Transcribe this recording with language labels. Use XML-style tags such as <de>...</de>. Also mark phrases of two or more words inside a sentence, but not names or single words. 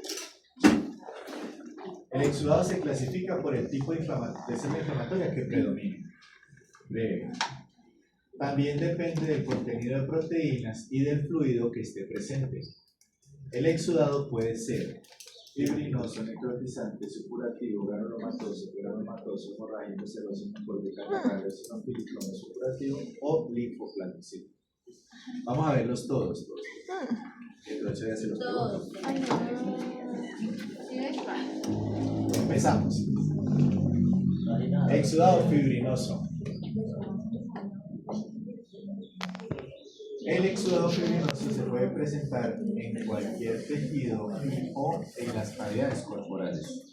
<es>El exudado se clasifica por el tipo de célula inflamatoria que predomina. Breve. También depende del contenido de proteínas y del fluido que esté presente. El exudado puede ser fibrinoso, necrotizante, supurativo, granulomatoso, hemorrágico, seroso, mucoso, catarral, eosinofílico, supurativo o linfoplasmocítico. Vamos a verlos todos. Entonces ya se los pregunto. Empezamos. Exudado fibrinoso. El exudado fibrinoso se puede presentar en cualquier tejido o en las cavidades corporales.</es>